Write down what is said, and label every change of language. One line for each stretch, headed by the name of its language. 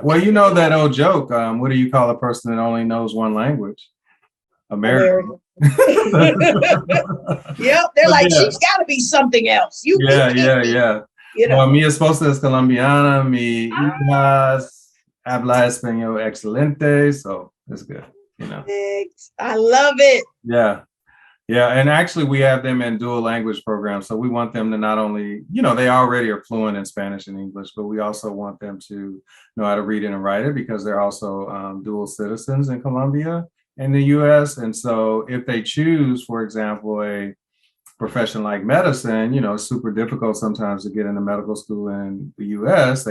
English: Well, you know that old joke, what do you call a person that only knows one language? American. Yep, they're like, she's got to be something else. Yeah.
Spanish: Well, mi esposa es colombiana, mi hija habla español excelente,
English: so it's good, I love it. Yeah, and actually we have them in dual language programs, so we want them to not only, they already are fluent in Spanish and English, but we also want them to know how to read it and write it, because they're also dual citizens in Colombia and the US. And so if they choose, for example, a profession like medicine, it's super difficult sometimes to get into medical school in the US.